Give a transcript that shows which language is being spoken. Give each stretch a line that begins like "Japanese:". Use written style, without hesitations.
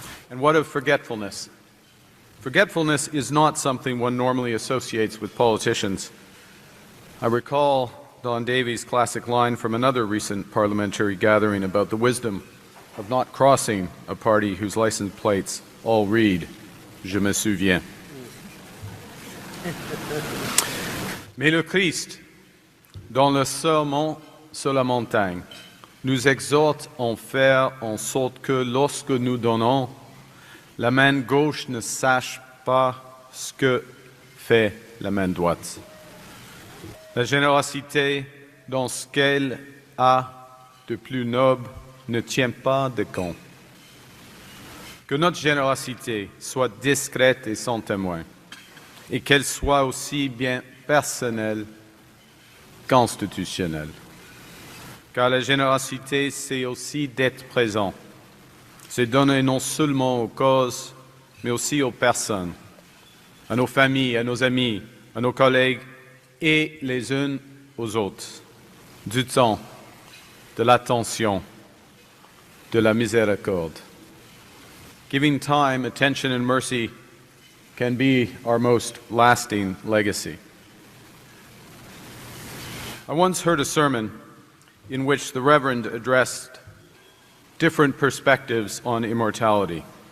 English: And what of forgetfulness? Forgetfulness is not something one normally associates with politicians. I recall Don Davies' classic line from another recent parliamentary gathering about the wisdom of not crossing a party whose license plates all read,
French: Je me souviens. Mais le Christ, dans le sermon sur la montagne, nous exhorte à faire en sorte que lorsque nous donnons, la main gauche ne sache pas ce que fait la main droite. La générosité, dans ce qu'elle a de plus noble, ne tient pas de compte. Que notre générosité soit discrète et sans témoin, et qu'elle soit aussi bien personnelle qu'institutionnelle. Car la générosité, c'est aussi d'être présent. C'est donner non seulement aux causes, mais aussi aux personnes, à nos familles, à nos amis, à nos collègues et les uns aux autres. Du temps, de l'attention, de la miséricorde.
English: Giving time, attention, and mercy can be our most lasting legacy. I once heard a sermon in which the Reverend addressed different perspectives on immortality.